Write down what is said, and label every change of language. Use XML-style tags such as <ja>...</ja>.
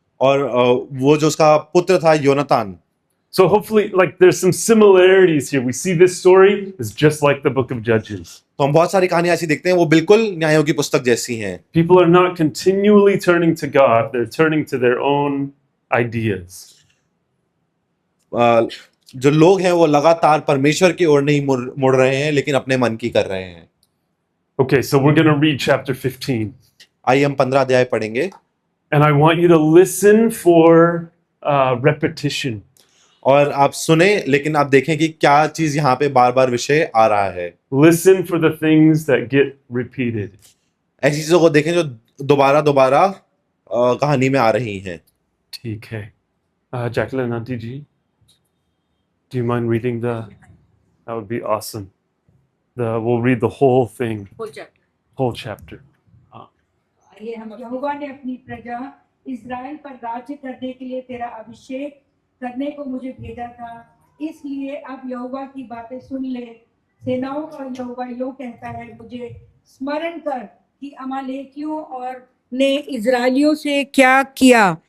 <hi>और वो जो उसका पुत्र था योनातान।</hi> <en>So hopefully, like, there's some similarities here. We see this story is just like the book of Judges.</en> <hi>तो हम बहुत सारी कहानियां ऐसी देखते हैं वो बिल्कुल न्यायों की पुस्तक जैसी हैं।</hi> <en>People are not continually turning to God, they're turning to their own ideas.</en> <hi>जो लोग हैं वो लगातार परमेश्वर की ओर नहीं मुड़ रहे हैं लेकिन अपने मन की कर रहे हैं।</hi> <en>Okay, so we're going to read chapter 15.</en> <hi>आइए हम 15 अध्याय पढ़ेंगे।</hi> <en>And I want you to listen for repetition.</en> <hi>और आप सुने लेकिन आप देखें कि क्या चीज यहाँ पे बार बार विषय आ रहा है।</hi> <en>Listen for the things that get repeated.</en> <hi>ऐसी चीजों को देखें जो दोबारा दोबारा कहानी में आ रही हैं। ठीक है।</hi> <en>Jacqueline</en> <hi>aunty ji,</hi> <en>do you mind reading that would be awesome. We'll read the whole thing, whole chapter.</en> <hi>आइए हम यहोवा ने अपनी प्रजा इस्राएल पर राज्य करने के लिए तेरा अभिषेक करने को मुझे भेजा था, इसलिए अब यहोवा की बातें सुन ले। सेनाओं का यहोवा यूं कहता है, मुझे स्मरण कर कि अमालेकियों और ने इजरायलियों से क्या किया।</hi>